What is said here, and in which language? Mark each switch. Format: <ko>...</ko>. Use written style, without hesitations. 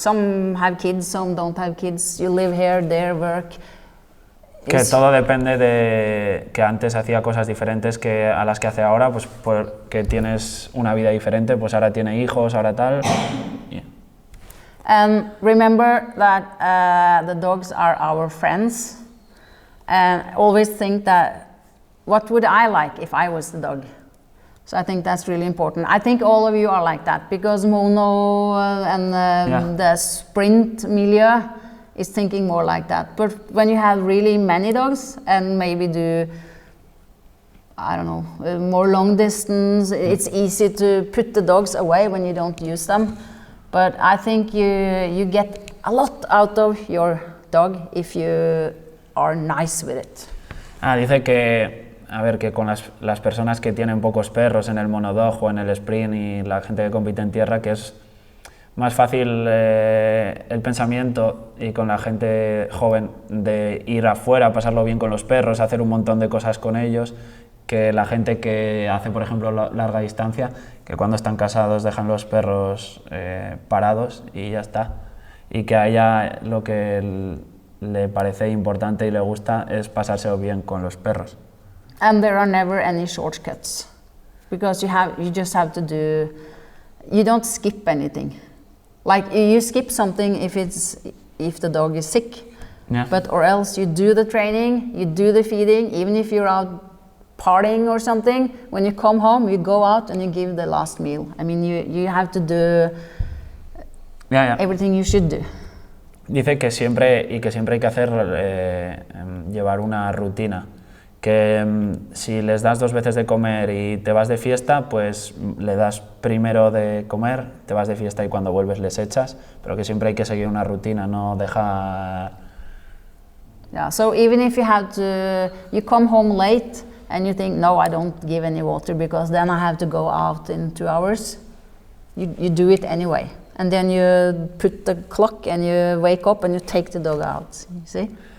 <en>Some have kids, some don't have kids. You live here, there, work.</en> <es>Que todo depende de que antes hacía cosas diferentes que a las que hace ahora, pues porque tienes una vida diferente, pues ahora tiene hijos, ahora tal.</es> <en>Yeah. And remember that the dogs are our friends, and always think that what would I like if I was the dog? So I think that's really important. I think all of you are like that because mono and the sprint milieu is thinking more like that. But when you have really many dogs and maybe do, I don't know, more long distance, it's easy to put the dogs away when you don't use them. But I think you get a lot out of your dog if you are nice with it.</en> <es>Dice que, a ver, que con las personas que tienen pocos perros en el monodog o en el sprint y la gente que compite en tierra, que es más fácil el pensamiento y con la gente joven de ir afuera, pasarlo bien con los perros, hacer un montón de cosas con ellos, que la gente que hace, por ejemplo, larga distancia, que cuando están casados dejan los perros parados y ya está. Y que a ella lo que le parece importante y le gusta es pasárselo bien con los perros.</es> <en>And there are never any shortcuts, because you just have to do, you don't skip anything. Like you skip something if the dog is sick, but or else you do the training, you do the feeding, even if you're out partying or something. When you come home, you go out and you give the last meal. I mean, you have to do everything you should do.</en> <es>Dice que siempre hay que hacer llevar una rutina. Que si les das 2 veces de comer y te vas de fiesta, pues le das primero de comer, te vas de fiesta y cuando vuelves les echas, pero que siempre hay que seguir una rutina, no dejar...</es> <en>Yeah, so even if you come home late and you think, no, I don't give any water because then I have to go out in 2 hours, you do it anyway. And then you put the clock and you wake up and you take the dog out, you see?</en>